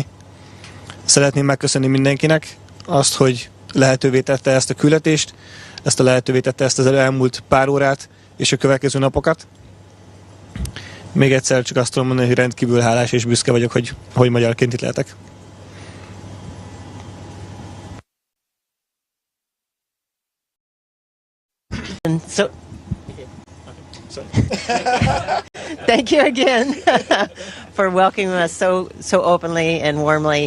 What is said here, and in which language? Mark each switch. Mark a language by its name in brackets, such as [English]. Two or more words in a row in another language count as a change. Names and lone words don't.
[Hungarian] Szeretném megköszönni mindenkinek azt, hogy lehetővé tette ezt a küldetést, lehetővé tette ezt az elmúlt pár órát és a következő napokat. Még egyszer csak azt tudom mondani, hogy rendkívül hálás és büszke vagyok, hogy magyarként itt lehetek. [English] So, thank you again for welcoming us so openly and warmly.